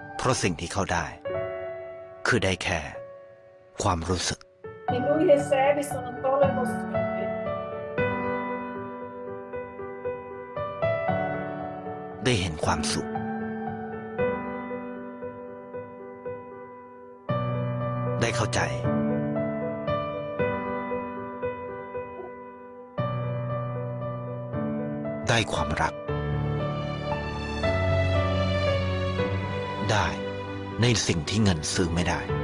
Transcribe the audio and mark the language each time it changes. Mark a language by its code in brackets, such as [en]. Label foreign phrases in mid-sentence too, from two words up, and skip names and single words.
[th] เพราะสิ่งที่เขาได้ คือได้แค่ความรู้สึก [it] che lui recebe sono solo emozioni. [th] ได้เห็นความสุข ได้เข้าใจ ได้ความรัก ได้ในสิ่งที่เงินซื้อไม่ได้